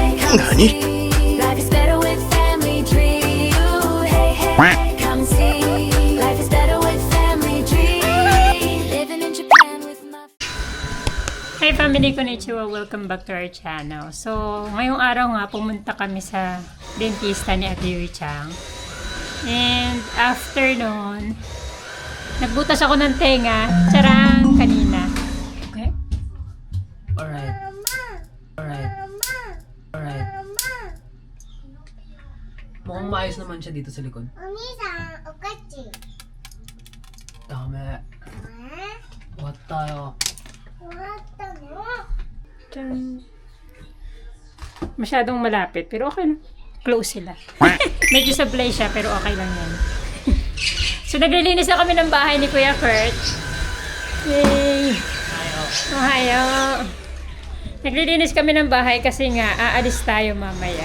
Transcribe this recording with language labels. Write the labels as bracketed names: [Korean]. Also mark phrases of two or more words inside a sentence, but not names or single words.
[Japanese] 何 [English] Life is better with family tree. Ooh, hey, hey, come see. Life is better with family tree. Living in Japan with my Hi family, konnichiwa, welcome back to our channel. So, [Filipino] ngayong araw nga, pumunta kami sa dentista ni Ate Yui Chang. [English] And after [Filipino] nun, nagbutas ako ng tenga, charang, kanina. [English] Okay? Alright. Alright. Alright. [Filipino] Mukhang maayos naman siya dito sa likod. [Japanese] お兄さん、おかち。 [Filipino] Dami. What tayo? [Japanese] 終わったの？ Chan. [Filipino] Masyadong malapit, pero okay lang. Close sila. Medyo sablay siya, pero okay lang yan. So, naglilinis na kami ng bahay ni Kuya Kurt. [Japanese] Yay! Ohayo! [Filipino] Naglilinis kami ng bahay kasi nga, aalis tayo mamaya.